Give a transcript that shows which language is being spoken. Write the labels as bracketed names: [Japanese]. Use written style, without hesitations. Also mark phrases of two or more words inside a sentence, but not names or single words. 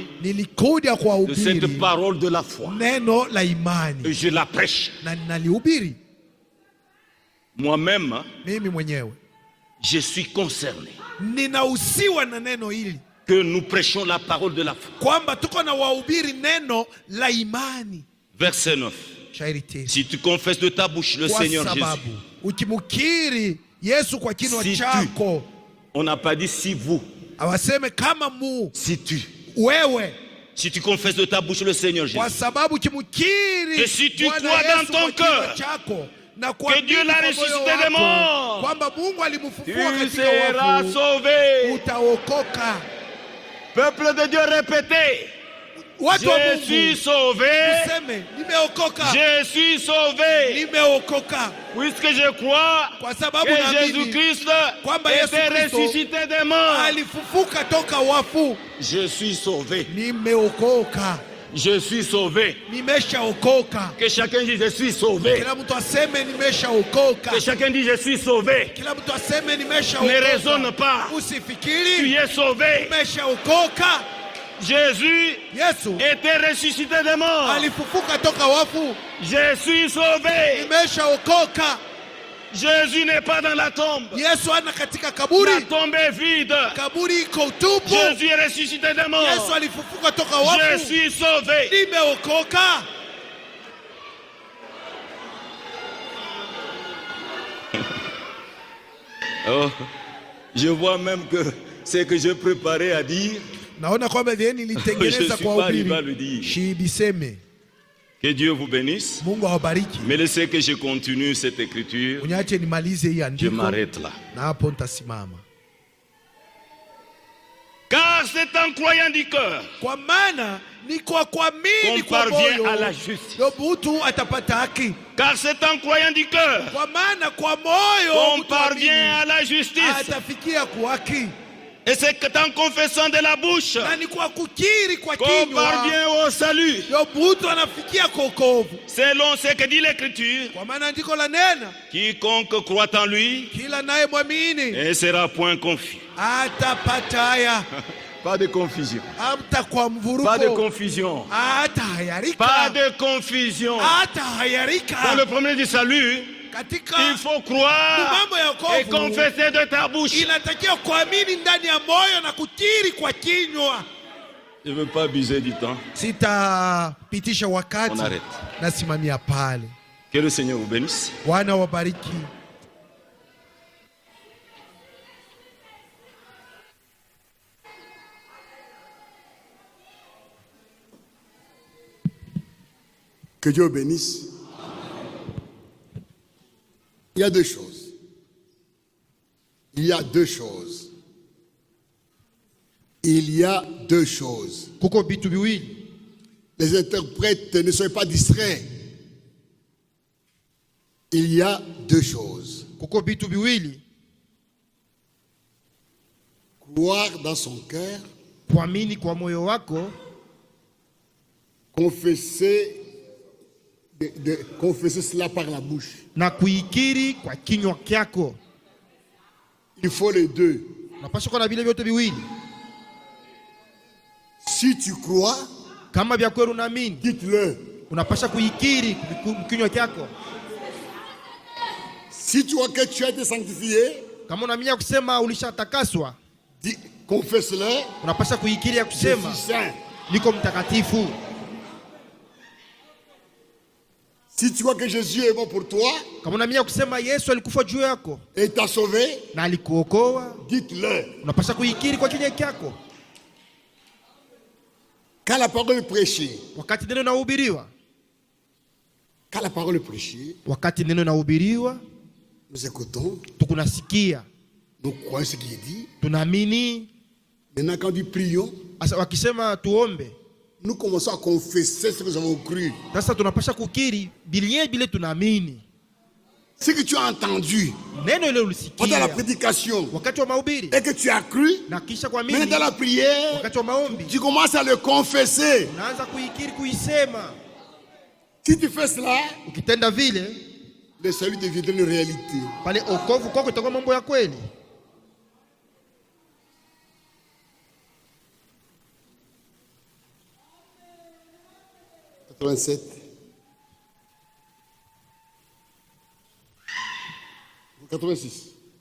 [Swahili] Nilikuja [French] de cette [Swahili] kuwahubiri [French] parole de la foi. [Swahili] neno la [French] Et [Swahili] imani [French] je la prêche. [Swahili] na ninalihubiri [French] Moi-même, [Swahili] mimi mwenyewe, [French] je suis concerné [Swahili] ninahusiwa na neno hili [French] que nous prêchons la parole de la foi. [Swahili] kwamba tuko na wahubiri neno la imani. [French] Verset 9. [Swahili] Shairi tisa. [French] Si tu confesses de ta bouche le [Swahili] Kwa [French] Seigneur Jésus, [Swahili] sababu ukimkiri Yesu kwa kinywa [French] Si tu. [Swahili] chako, [French] on n'a pas dit si vous, [Swahili] awaseme kama mu [French] si tu. [Swahili] wewe, [French] Si tu confesses de ta bouche le Seigneur Jésus, [Swahili] kwa sababu ukimkiri [French] Et si tu [Swahili] Bwana [French] crois dans [Swahili] Yesu [French] ton [Swahili] kwa kinywa [French] cœur [Swahili] chako na [French] que Dieu l'a [Swahili] kuamini kwa moyo [French] ressuscité des [Swahili] wako [French] morts, [Swahili] kwamba Mungu alimfufua [French] tu [Swahili] katika [French] seras [Swahili] wafu, [French] sauvé. [Swahili] utaokoka. [French] Peuple de Dieu, répétez. [Swahili] Watu wa [French] Je suis [Swahili] Mungu [French] sauvé. [Swahili] useme nimeokoka, [French] Je suis sauvé. [Swahili] nimeokoka [French] Puisque je crois [Swahili] kwa sababu [French] que [Swahili] naamini [French] Jésus-Christ [Swahili] kwamba Yesu [French] était [Swahili] Kristo [French] ressuscité des morts. [Swahili] alifufuka toka wafu. [French] Je suis sauvé. [Swahili] Nimeokoka, [French] Je suis sauvé. [Swahili] nimeshaokoka. [French] Que chacun dise je suis sauvé. [Swahili] Kila mtu aseme nimeshaokoka. [French] Que chacun dise je suis sauvé. [Swahili] Kila mtu aseme [French] Ne [Swahili] nimeshaokoka. [French] raisonne pas. Tu [Swahili] Usifikiri [French] es sauvé. [Swahili] nimeshaokoka. [French] Jésus [Swahili] Yesu [French] était ressuscité des morts. [Swahili] alifufuka toka wafu. [French] Je suis sauvé. [Swahili] Nimeshaokoka. [French] Jésus n'est pas dans la tombe. [Swahili] Yesu ana katika [French] La [Swahili] kaburi, [French] tombe est vide. [Swahili] kaburi iko utupu. [French] Jésus est ressuscité des [Swahili] Yesu [French] morts. [Swahili] alifufuka toka [French] Je [Swahili] wafu. [French] suis sauvé. [Swahili] Nimeokoka. [French] Oh, je vois même que ce que je préparais à dire, [Swahili] Naona kwamba vile [French] Je [Swahili] nilitengeneza [French] suis [Swahili] kwa [French] pas arrivé à le [Swahili] ubiri [French] dire. [Swahili] shibiseme. [French] que Dieu vous bénisse. [Swahili] Mungu awabariki. [French] Mais laissez que je continue cette écriture. [Swahili] Uniache nimalize hii [French] Je [Swahili] andiko [French] m'arrête là. [Swahili] na hapo nitasimama. [French] Car c'est en croyant du cœur [Swahili] Kwa maana ni kwa kuamini [French] qu'on [Swahili] kwa [French] parvient [Swahili] moyo [French] à la justice. [Swahili] ndio mtu atapata haki. [French] Car c'est en croyant du cœur [Swahili] Kwa maana kwa moyo [French] qu'on [Swahili] mtu [French] parvient [Swahili] amini, [French] à la justice. [Swahili] atafikia kwa haki. [French] Et c'est en confessant de la bouche [Swahili] Na ni kwa kukiri kwa [French] qu'on [Swahili] kinywa [French] parvient au salut. [Swahili] ndio mtu anafikia kokovu. [French] Selon ce que dit l'Écriture, [Swahili] Kwa maana andiko la nena, [French] quiconque croit en lui [Swahili] kila naye mwamini [French] ne sera point confus. [Swahili] atapata haya. [French] Pas de confusion. [Swahili] Hamtakuwa mvuruko. [French] Pas de confusion. [Swahili] Atahayarika. [French] Pas de confusion. [Swahili] Atahayarika. [French] Dans le premier du salut, [Swahili] Katika [French] il faut croire [Swahili] mambo ya [French] et [Swahili] wokovu [French] confesser de ta bouche. [Swahili] inatakiwa kuamini ndani ya moyo na kukiri kwa kinywa. [French] Je ne veux pas abuser du temps. [Swahili] Sitapitisha wakati. [French] On arrête. [Swahili] Nasimamia pale. [French] Que le Seigneur vous bénisse. [Swahili] Bwana wabariki. [French] Que Dieu bénisse. Il y a deux choses. Il y a deux choses. Il y a deux choses. [Swahili] Kuko bitu biwili. [French] Les interprètes ne soyez pas distraits. Il y a deux choses. [Swahili] Kuko bitu biwili. [French] Croire dans son cœur, [Swahili] Kuamini kwa moyo wako, [French] confesser, confesser cela par la bouche. [Swahili] na kuikiri kwa kinywa kyako. [French] Il faut les deux. [Swahili] Unapaswa kuwa na vile vyote viwili. [French] Si tu crois, [Swahili] Kama vya kweli unaamini, [French] dites-le. [Swahili] unapaswa kuikiri kinywa kyako. [French] Si tu vois que tu as été sanctifié, [Swahili] Kama unaamini ya kusema ulishatakaswa, [French] confesse-le. [Swahili] unapaswa kuikiri ya [French] Je [Swahili] kusema [French] suis saint. [Swahili] niko mtakatifu. [French] Si tu vois que Jésus est mort pour toi [Swahili] Kama unaamini ya kusema Yesu alikufa juu yako [French] et t'a sauvé, [Swahili] na alikuokoa, [French] dites-le. [Swahili] unapaswa kuikiri kwa kinywa kyako. [French] Quand la parole est prêchée, [Swahili] Wakati neno linahubiriwa, [French] quand la parole est prêchée, [Swahili] wakati neno linahubiriwa, [French] nous écoutons, [Swahili] tukunasikia, [French] nous croyons ce qui est dit. [Swahili] tunaamini. [French] Maintenant, quand nous prions, [Swahili] Asa wakisema tuombe, [French] nous commençons à confesser ce que nous avons cru. [Swahili] sasa tunapasha kukiri bile tunaamini. [French] Ce que tu as entendu [Swahili] Neno ile [French] pendant la [Swahili] ulisikia [French] prédication [Swahili] wakati wa mahubiri [French] et que tu as cru, [Swahili] na kisha [French] maintenant [Swahili] kuamini [French] dans la prière, [Swahili] wakati wa maombi, [French] tu commences à le confesser. [Swahili] unaanza kuikiri, kuisema. [French] Si tu fais cela, [Swahili] Ukitenda vile, [French] le salut deviendra une réalité. [Swahili] pale okovu kwako itakuwa mambo ya kweli. « 87. 86.